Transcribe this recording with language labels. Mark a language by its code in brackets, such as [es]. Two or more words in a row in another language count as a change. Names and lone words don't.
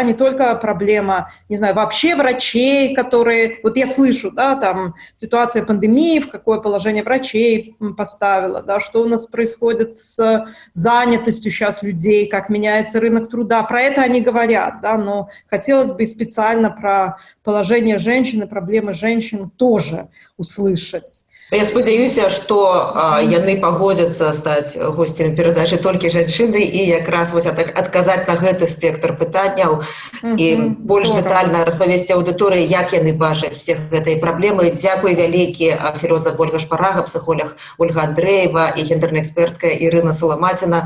[ru] не только проблема, не знаю, вообще врачей, которые, вот я слышу, да, там, ситуация пандемии, в какое положение врачей поставила, да, что у нас происходит с занятостью сейчас людей, как меняется рынок труда, про это они говорят, да, но хотелось бы и специально про положение женщин и проблемы женщин тоже услышать. [be] Я спадзяюся, што яны пагодзяцца стаць госцямі перадачы «Толькі жанчыны» і якраз вось адказаць на гэты спектр пытанняў і больш дэтальна распавесці аўдыторыі, як яны бачаць усе гэтай праблемы. Дзякуй вялікі, філосаф Ольга Шпарага, псіхолог Ольга Андреева і гендерная экспертка Ірына Саламаціна.